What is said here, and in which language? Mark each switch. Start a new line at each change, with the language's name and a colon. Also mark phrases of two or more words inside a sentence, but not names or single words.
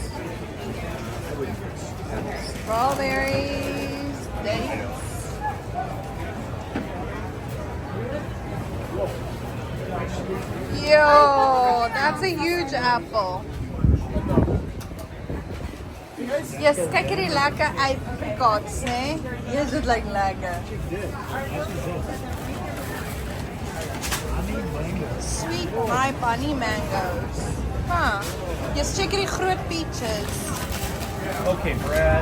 English: strawberries, dates. Yo, that's a huge apple. Yes,
Afrikaans: kyk hierdie lekker apricots, né? Yes, dit lyk lekker.
English: Sweet ripe honey mangoes.
Afrikaans: Huh. Yes, check hierdie groot peaches.
English: Okay, Brad.